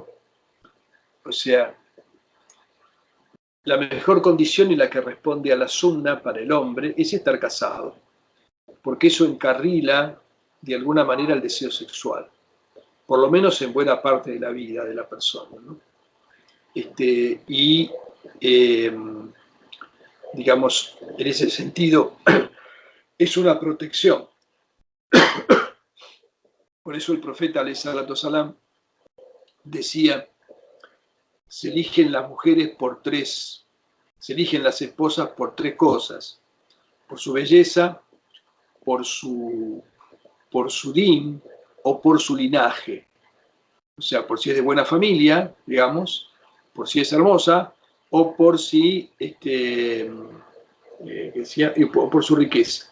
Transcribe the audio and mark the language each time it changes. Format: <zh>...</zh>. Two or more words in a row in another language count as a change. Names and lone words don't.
<es>O sea, la mejor condición y la que responde a la sunna para el hombre es estar casado, porque eso encarrila de alguna manera el deseo sexual, por lo menos en buena parte de la vida de la persona, ¿no? Digamos, en ese sentido, es una protección. Por eso el profeta,</es> <ar>عليه الصلاة السلام,</ar> <es>decía: se eligen las mujeres se eligen las esposas por tres cosas: por su belleza, por su din o por su linaje. O sea, por si es de buena familia, digamos, por si es hermosa, o por si o por su riqueza.</es>